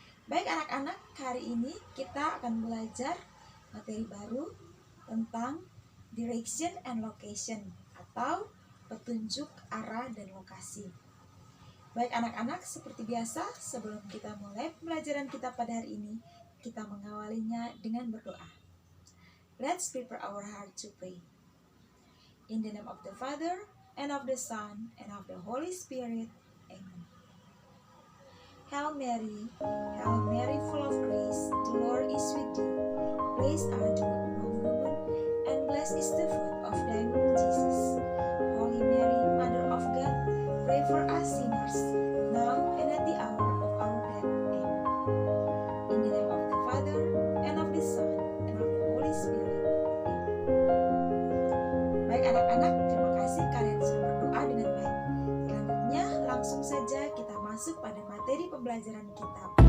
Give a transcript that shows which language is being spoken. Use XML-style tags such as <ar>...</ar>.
<id>Baik anak-anak, hari ini kita akan belajar materi baru tentang</id> <en>direction and location</en> <id>atau petunjuk arah dan lokasi. Baik anak-anak, seperti biasa sebelum kita mulai pembelajaran kita pada hari ini, kita mengawalinya dengan berdoa.</id> <en>Let's prepare our heart to pray. In the name of the Father, and of the Son, and of the Holy Spirit. Amen. Hail Mary, full of grace, the Lord is with thee. Blessed art thou among women, and blessed is the fruit of thy womb, Jesus. Holy Mary, Mother of God, pray for us sinners, now and at the hour of our death. Amen. In the name of the Father, and of the Son, and of the Holy Spirit.</en> <id>Baik anak-anak, terima kasih kalian sudah berdoa dengan baik. Selanjutnya langsung saja kita masuk pada materi pembelajaran kita.</id>